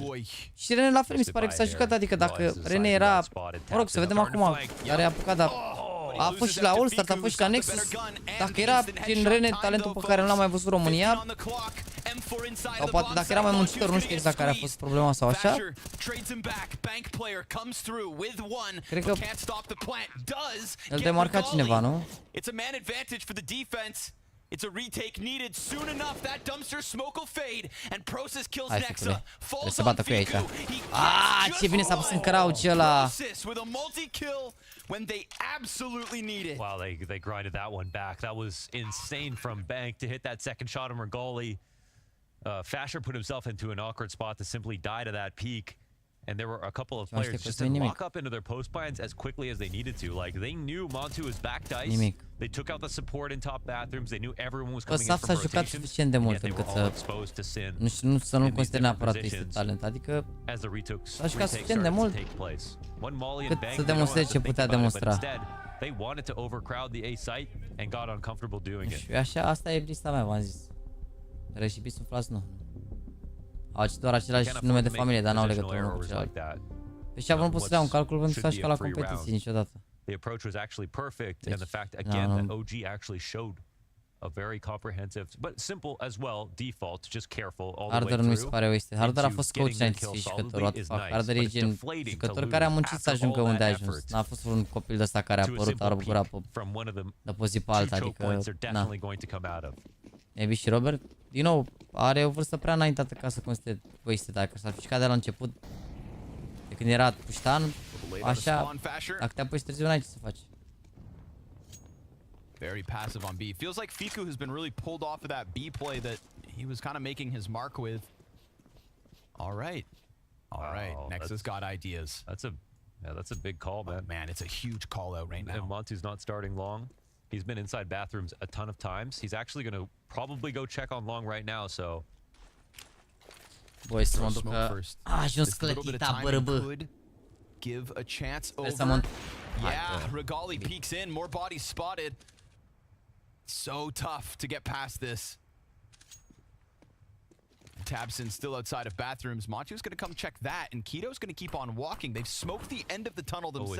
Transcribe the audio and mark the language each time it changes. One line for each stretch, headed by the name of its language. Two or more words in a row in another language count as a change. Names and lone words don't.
Romanian: Și Rene la fel mi se pare că s-a jucat, adică dacă Rene era, mă rog, să vedem acum, care a apucat, dar a fost și la All-Star, a fost și la Nexus. Dacă era gen Rene talentul pe care nu l-am mai văzut România, sau poate dacă era mai muncitor, nu știu exact care a fost problema sau așa. Cred că îl demarca cineva, nu?
English: It's a retake needed soon enough. That dumpster smoke will fade and Process kills
Romanian: Hai, Nexa. trebuie să bată cu ei aici. Ce bine s-a pus în crouch ăla.
English: With a multi-kill when they absolutely need it. Wow, they grinded that one back. That was insane from Bank to hit that second shot on Regali. Fasher put himself into an awkward spot to simply die to that peak. And there were a couple of players just to lock up into their post plans as quickly as they needed to. Like, they knew Montu was back dice. They took out the support in top bathrooms. They knew everyone was coming in from rotations.
Romanian: Suficient de mult încât să nu consider neapărat că este talent. Adică s-a jucat suficient de mult cât să demonstreze ce putea demonstra.
English: They wanted to overcrowd the A site and got uncomfortable doing it.
Romanian: Și așa, asta e lista mea, v-am zis. Reșipi suflați, nu. Au doar același nume de familie, dar n-au legătură unul cu celălalt. Deci nu pot să dea un calcul pentru că s-a jucat la competiții niciodată.
English: The approach was actually perfect, and the fact again that OG actually showed a very comprehensive, but simple as well, default, just careful all the way through.
Romanian: Harder nu mi se pare wasted. Harder a fost coach înainte să fie jucător,
English: what the fuck.
Romanian: Harder e gen jucător care a muncit să ajungă unde a ajuns. N-a fost un copil de ăsta care a apărut, a răburat de pe zi pe alta, adică, na. Maybe și Robert, din nou, are o vârstă prea înaintată ca să considere wasted. Dacă s-ar fi jucat de la început, de când era puștan, așa, dacă te apuci târziu, n-ai ce să faci.
English: Very passive on B. Feels like Fiku has been really pulled off of that B play that he was kind of making his mark with. All right. Nexus got ideas. That's a big call, man. Man, it's a huge call out right now. And Montu's not starting long. He's been inside bathrooms a ton of times. He's actually going to probably go check on long right now, so...
Romanian: Băi, să mă duc că a ajuns clătita, bărăbă.
English: Give a chance over. Yeah, Regali peeks in, more bodies spotted. So tough to get past this. Tabson still outside of bathrooms. Montu's going to come check that, and Keto's going to keep on walking. They've smoked the end of the tunnel themselves.